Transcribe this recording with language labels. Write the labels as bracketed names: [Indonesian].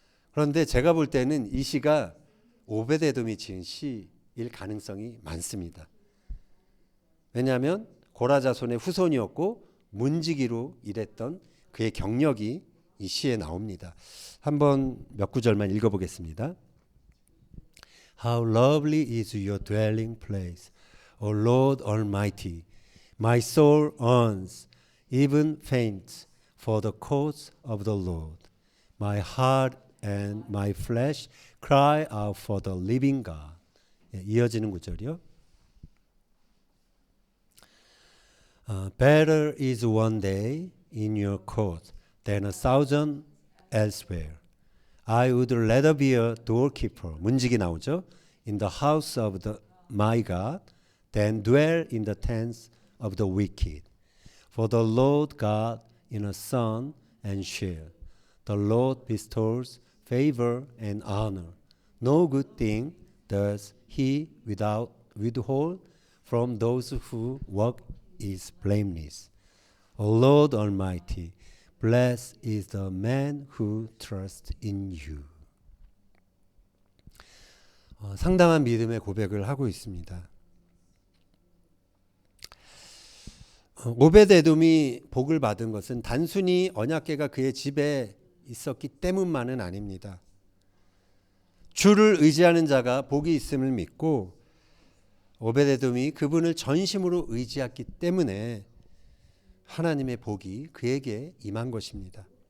[Korean] 그런데 제가 볼 때는 이 시가 오벳에돔이 지은 시일 가능성이 많습니다. 왜냐하면 고라 자손의 후손이었고 문지기로 일했던 그의 경력이 이 시에 나옵니다. 한번 몇 구절만 읽어보겠습니다. [English] How lovely is your dwelling place, O Lord Almighty. My soul yearns, even faints, for the courts of the Lord. My heart and my flesh cry out for the living God. [Korean] 이어지는 구절이요. [English] Better is one day in your court than a thousand elsewhere. I would rather be a doorkeeper. [Korean] 문직이 나오죠. [English] In the house of my God than dwell in the tents of the wicked. For the Lord God is a sun and shield. The Lord bestows favor and honor. No good thing does he withhold from those who walk is blameless. O Lord Almighty, blessed is the man who trusts in you. [Korean] 상당한 믿음의 고백을 하고 있습니다. 오벳에돔이 복을 받은 것은 단순히 언약궤가 그의 집에 있었기 때문만은 아닙니다. 주를 의지하는 자가 복이 있음을 믿고 오벳에돔이 그분을 전심으로 의지했기 때문에 하나님의 복이 그에게 임한 것입니다.